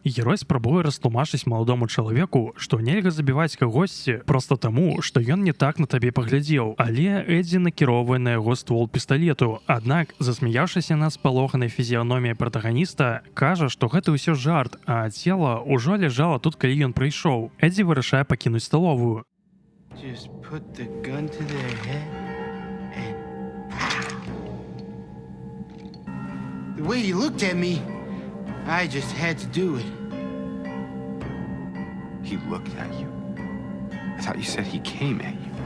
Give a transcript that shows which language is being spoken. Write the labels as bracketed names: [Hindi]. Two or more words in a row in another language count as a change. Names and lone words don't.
[Belarusian] Герой спрабуе растлумачыць маладому чалавеку, што нельга забіваць кагосьці проста таму, што ён не так на табе паглядзеў, але Эдзі накіроўвае на яго ствол пісталету. Аднак, засмяяўшыся над спалоханай фізіяноміяй пратаганіста, кажа, што гэта ўсё жарт, а цела ўжо ляжала тут, калі ён прыйшоў. Эдзі вырашае пакінуць сталовую. [English] Just put the gun to their head and... The way he looked at me, I just had to do it. He looked at you? I thought you said he came at you.